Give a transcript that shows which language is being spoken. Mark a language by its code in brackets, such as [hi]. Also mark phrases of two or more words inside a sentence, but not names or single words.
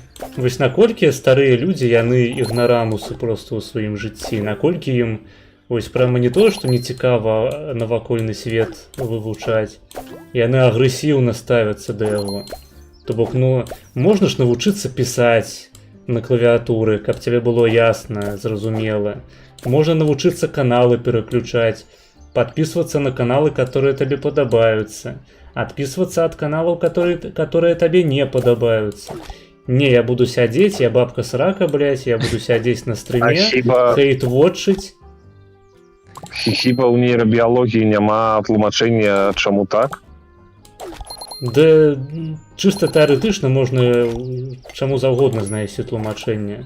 [be] Вось наколькі старыя людзі, яны ігнарамусы просто ў сваім жыцці, наколькі ім вось прямо не то, што не цікава навакольны свет вывучаць, яны агрэсіўна ставяцца да яго. То бок, можна ж навучыцца пісаць на клавіатуры, каб цябе было ясна, зразумела. Можна навучыцца каналы пераключаць, [ru] подписываться на каналы, которые тебе подобаются, отписываться от каналов, которые тебе не подобаются. [be] Не, я буду сядзець, я бабка срака, блядь, я буду сядзець на стриме, хейт-вотчыць. Хіба ў нейрабіялогіі няма тлумачэння, чаму так? Да, чыста тэарэтычна можна чаму заўгодна знайсці тлумачэнне.